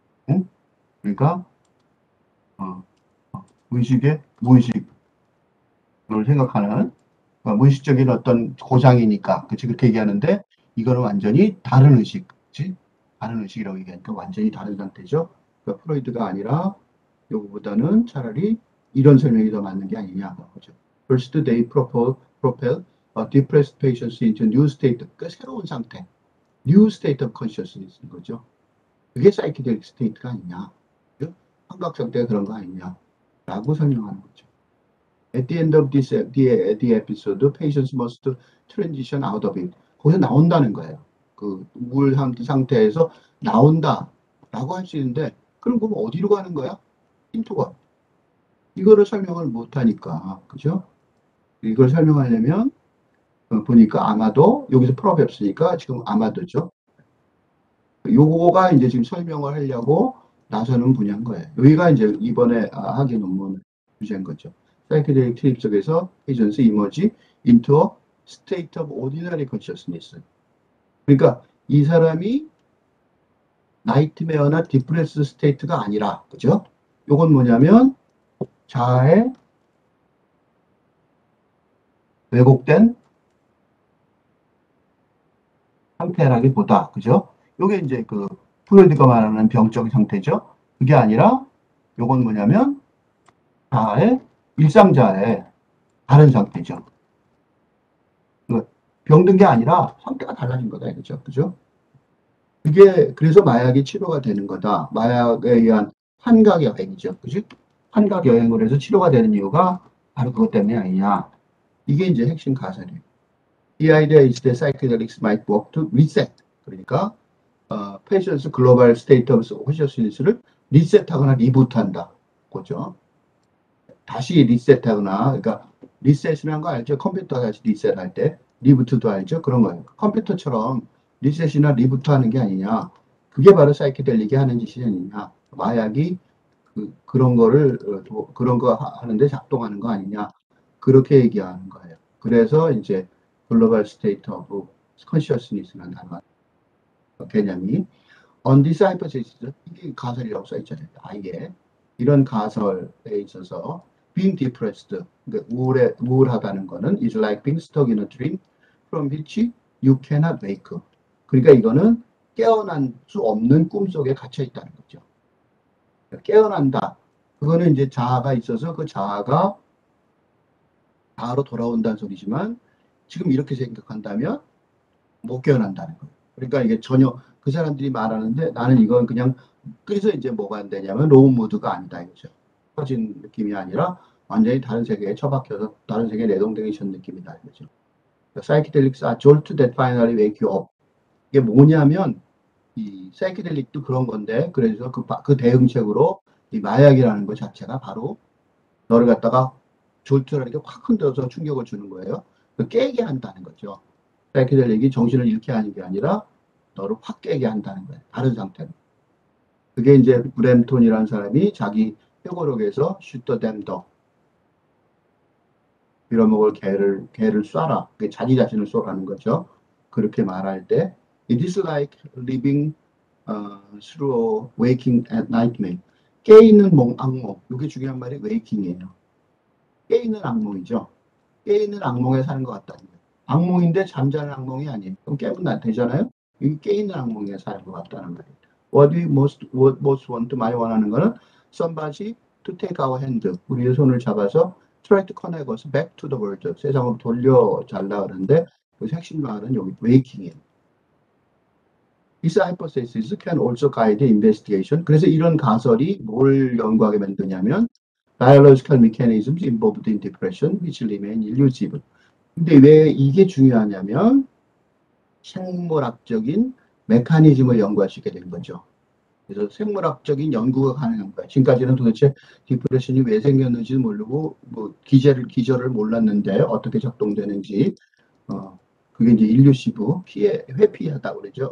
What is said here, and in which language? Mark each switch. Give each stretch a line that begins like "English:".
Korean: 응? 그러니까 의식의 무의식을 생각하는 무의식적인 어떤 고장이니까 그치 그렇게 얘기하는데 이거는 완전히 다른 의식, 그치? 다른 의식이라고 얘기하니까 완전히 다른 상태죠. 그러니까 프로이드가 아니라 요거보다는 차라리 이런 설명이 더 맞는 게 아니냐. 그죠?
English: First, they propel depressed patients into new state.
Korean: 그 새로운 상태,
English: new state of consciousness
Korean: 인 거죠. 그게
English: psychedelic state
Korean: 가 아니냐. 그죠? 환각 상태가 그런 거 아니냐. 라고 설명하는 거죠.
English: At the end of the episode, patients must transition out of it.
Korean: 거기서 나온다는 거예요. 그 우울 상태에서 나온다라고 할 수 있는데, 그럼 어디로 가는 거야? 힌트가. 이거를 설명을 못 하니까, 그죠? 이걸 설명하려면, 보니까 아마도, 여기서 프로가 없으니까 지금 아마도죠. 요거가 이제 지금 설명을 하려고 나서는 분야인 거예요. 여기가 이제 이번에 학위 논문 주제인 거죠.
English: Psychedelic trip
Korean: 속에서
English: patients emerge into a state of ordinary consciousness.
Korean: 그러니까 이 사람이 나이트메어나 디프레스 스테이트가 아니라, 그죠? 요건 뭐냐면 자아의 왜곡된 상태라기보다, 그죠? 요게 이제 그 프로이드가 말하는 병적 상태죠. 그게 아니라 요건 뭐냐면 자아의 일상자의 다른 상태죠. 병든 게 아니라 상태가 달라진 거다 이거죠. 그죠? 그게 그래서 마약이 치료가 되는 거다. 마약에 의한 환각 여행이죠. 그죠? 환각 여행을 해서 치료가 되는 이유가 바로 그것 때문에 아니냐. 이게 이제 핵심 가설이에요.
English: The idea is that psychedelics might work to reset.
Korean: 그러니까
English: patient's global state of consciousness를
Korean: 리셋하거나 리부트한다. 그죠? 다시 리셋하거나, 그러니까 리셋이라는 거 알죠? 컴퓨터 다시 리셋할 때 리부트도 알죠? 그런 거예요. 컴퓨터처럼 리셋이나 리부트하는 게 아니냐. 그게 바로 사이키델릭이 하는 짓이 아니냐. 마약이 그런 거를 그런 거 하는데 작동하는 거 아니냐. 그렇게 얘기하는 거예요. 그래서 이제 글로벌 스테이트 오브 컨시어스니스라는 단어 개념이
English: on this hypothesis
Korean: 이게 가설이라고 써 있잖아요. 아예 이런 가설에 있어서
English: being depressed,
Korean: 그러니까 우울하다는 거는
English: is like being stuck in a dream from which you cannot wake.
Korean: 그러니까 이거는 깨어날 수 없는 꿈 속에 갇혀 있다는 거죠. 깨어난다. 그거는 이제 자아가 있어서 그 자아가 자아로 돌아온다는 소리지만 지금 이렇게 생각한다면 못 깨어난다는 거예요. 그러니까 이게 전혀 그 사람들이 말하는데 나는 이건 그냥 그래서 이제 뭐가 안 되냐면 로우 무드가 아니다 이거죠. 퍼진 느낌이 아니라 완전히 다른 세계에 처박혀서 다른 세계에 내동댕이션 느낌이다 이거죠.
English: Psychedelics are jolt that finally wake you up.
Korean: 이게 뭐냐면 이 사이키델릭도 그런 건데 그래서 그 대응책으로 이 마약이라는 것 자체가 바로 너를 갖다가 졸트라는 게 확 흔들어서 충격을 주는 거예요. 깨게 한다는 거죠. 사이키델릭이 정신을 잃게 하는 게 아니라 너를 확 깨게 한다는 거예요. 다른 상태로. 그게 이제 브램톤이라는 사람이 자기 회고록에서
English: shoot them dog.
Korean: 빌어먹을 개를 쏴라. 그게 자기 자신을 쏘라는 거죠. 그렇게 말할 때
English: it is like living through waking at nightmare.
Korean: 깨있는 악몽. 이게 중요한 말이 waking이에요. 깨있는 악몽이죠. 깨있는 악몽에 사는 것 같다는 거예요. 악몽인데 잠자는 악몽이 아니에요. 그럼 깨면 되잖아요. 이게 깨있는 악몽에 사는 것 같다는 거예요.
English: What we most want,
Korean: 많이 원하는 거는
English: somebody to take our hand.
Korean: 우리의 손을 잡아서
English: try to connect us back to the world.
Korean: 세상으로 돌려달라 그러는데 그 핵심 말은 여기 waking이에요.
English: This hypothesis can also guide investigation.
Korean: 그래서 이런 가설이 뭘 연구하게 만드냐면
English: biological mechanisms involved in depression which remain elusive.
Korean: 근데 왜 이게 중요하냐면 생물학적인 메커니즘을 연구할 수 있게 되는 거죠. 그래서 생물학적인 연구가 가능한 거예요. 지금까지는 도대체 디프레션이 왜 생겼는지 모르고 뭐 기저를 몰랐는데 어떻게 작동되는지 그게 이제 일루시브 회피하다고 그러죠.